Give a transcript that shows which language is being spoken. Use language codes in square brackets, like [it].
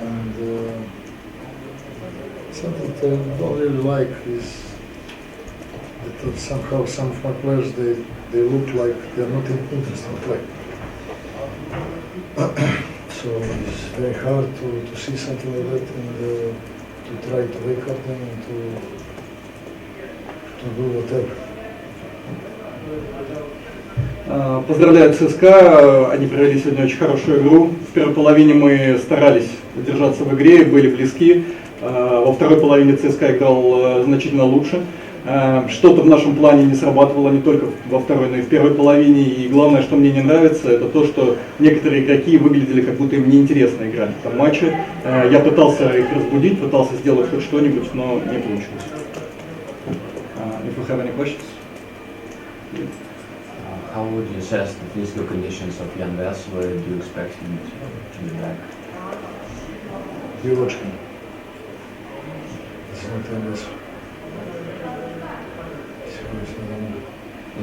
[en] And something that I don't really like is that somehow some of my players, they look like they're not interested in play. So it's very hard to see something like that and to try to wake up them and to do whatever. [ru] Поздравляю ЦСКА, они провели сегодня очень хорошую игру. В первой половине мы старались удержаться в игре, были близки. Во второй половине ЦСКА играл значительно лучше. Что-то в нашем плане не срабатывало не только во второй, но и в первой половине. И главное, что мне не нравится, это то, что некоторые игроки выглядели, как будто им неинтересно играть в этом матче. Я пытался их разбудить, пытался сделать хоть что-нибудь, но не получилось. [en] If you have any questions? How would you assess the physical conditions of Jan Wels? Where do you expect him to be back? You watch him. It's not Jan Wels.